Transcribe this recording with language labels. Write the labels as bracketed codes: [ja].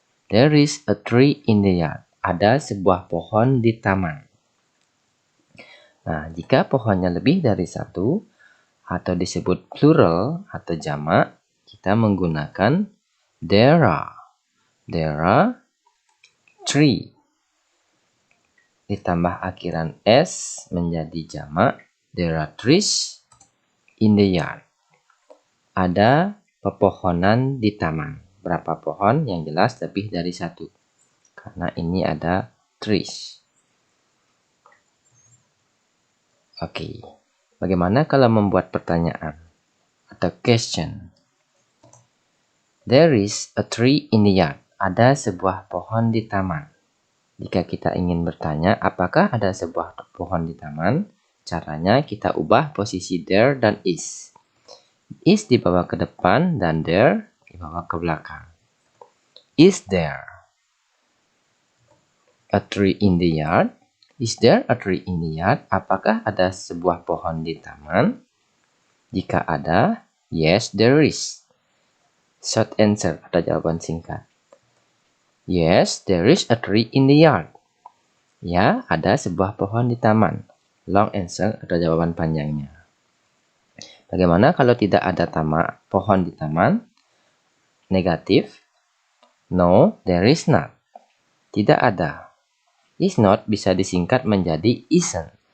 [en] There is a tree in the yard. [id] Ada sebuah pohon di taman. Nah, jika pohonnya lebih dari satu atau disebut plural atau jamak, kita menggunakan there are. [en] There are three. [id] Ditambah akhiran s menjadi jamak. [en] There are trees in the yard. [id] Ada pepohonan di taman. Berapa pohon? Yang jelas lebih dari satu. Karena ini ada trees. Oke. Bagaimana kalau membuat pertanyaan atau question? [en] There is a tree in the yard. [id] Ada sebuah pohon di taman. Jika kita ingin bertanya apakah ada sebuah pohon di taman, caranya kita ubah posisi there dan is. Is dibawa ke depan dan there dibawa ke belakang. [en] Is there a tree in the yard? Is there a tree in the yard? [id] Apakah ada sebuah pohon di taman? Jika ada, [en] yes there is. Short answer [id] atau jawaban singkat. [en] Yes, there is a tree in the yard. [id] Ya, ada sebuah pohon di taman. Long answer atau jawaban panjangnya. Bagaimana kalau tidak ada pohon di taman? Negatif. [en] No, there is not. [id] Tidak ada. Is not bisa disingkat menjadi isn't.